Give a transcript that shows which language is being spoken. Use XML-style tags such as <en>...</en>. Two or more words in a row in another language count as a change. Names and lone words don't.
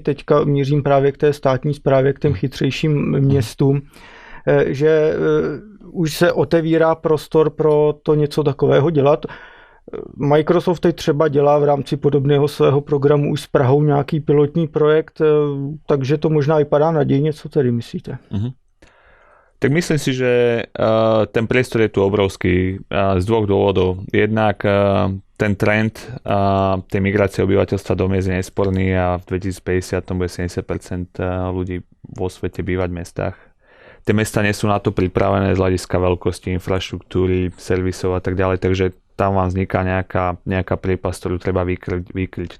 <cs>Teďka mířím právě k té státní správě, k těm chytřejším městům, že už se otevírá prostor pro to něco takového dělat. Microsoft teď třeba dělá v rámci podobného svého programu už s Prahou nějaký pilotní projekt, takže to možná vypadá nadějně. Co tedy myslíte?</cs> <sk>Tak myslím si, že ten priestor je tu obrovský z dvoch dôvodov. Jednak ten trend tej migrácie obyvateľstva do miest je nesporný a v 2050 bude 70% ľudí vo svete bývať v mestách. Tie mesta nie sú na to pripravené z hľadiska veľkosti, infraštruktúry, servisov a tak ďalej, takže tam vám vzniká nejaká priepasť, ktorú treba vykryť.</sk>